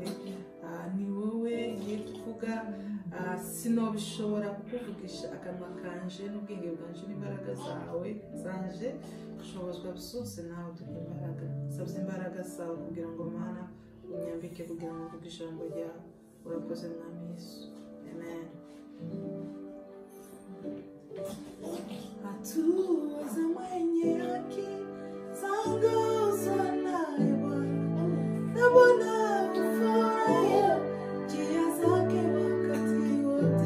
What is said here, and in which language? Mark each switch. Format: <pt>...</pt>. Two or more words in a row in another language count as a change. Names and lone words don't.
<rw>Ni wowe ngiye kuvuga, sinobishobora kukuvugisha akanwa kanje n'ubwenge bwanje n'imbaraga zawe zanje, ushobozwa byose nawe uduha imbaraga. Nsabye imbaraga zawe kugira ngo Mana unyambike kugira ngo uvuge ijambo ryawe. Urakoze Mwami Yesu, amen.</rw> <sw>Hatua za mwenye haki zaongozwa naye Bwana, na Bwana hufurahia njia zake wakati wote.</sw>